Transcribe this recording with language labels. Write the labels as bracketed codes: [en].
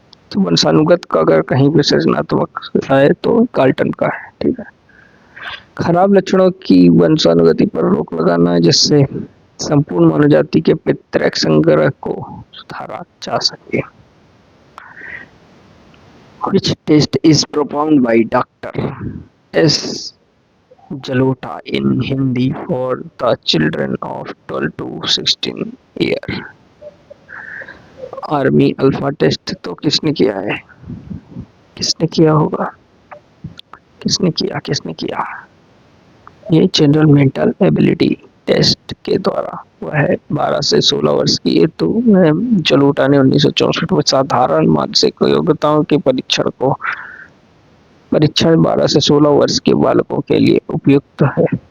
[hi] तो वंशानुगत का अगर कहीं भी सृजनात्मक है तो कार्ल्टन का है। ठीक है, खराब लक्षणों की वंशानुगति पर रोक लगाना जिससे संपूर्ण मानव जाति के पितृक संग्रह को सुधारा जा सके। [en] Which test is propounded by Dr. S. Jalota in Hindi for the children of 12 to 16 year? [hi] Army alpha test तो किसने किया है, किसने किया होगा, किसने किया ये जनरल मेंटल एबिलिटी टेस्ट के द्वारा वह है 12 से 16 वर्ष की। ये तो जलोटा ने 1964 में साधारण मानसिक योग्यताओं के परीक्षण 12 से 16 वर्ष के बालकों के लिए उपयुक्त है।